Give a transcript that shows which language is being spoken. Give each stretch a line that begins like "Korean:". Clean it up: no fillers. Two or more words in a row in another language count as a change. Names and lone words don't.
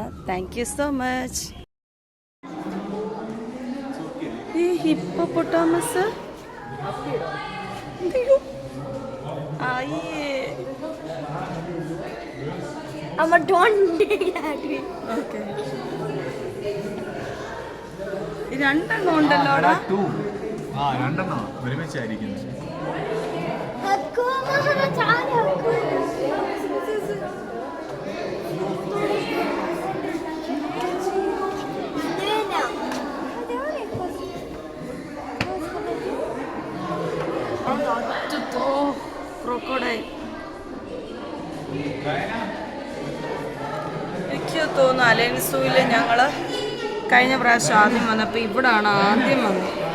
English: thank you so much.
Malayalam: ഈ ഹിപ്പോപ്പൊട്ടാമസ് അയ്യേ.
English: Amma don't take that way.
Malayalam: ഓക്കെ. രണ്ടെണ്ണം ഉണ്ടല്ലോടാ. രണ്ടെണ്ണം ഒരുമിച്ചായിരിക്കുന്നത്.
Arabic: هتكون تعالى هتكون
Malayalam: ക്രോക്കോഡൈൽ. എനിക്ക് തോന്നുന്നു അലയൻസ് സൂവിൽ ഞങ്ങൾ കഴിഞ്ഞ പ്രാവശ്യം ആദ്യം വന്നപ്പോൾ ഇവിടാണ് ആദ്യം വന്നത്.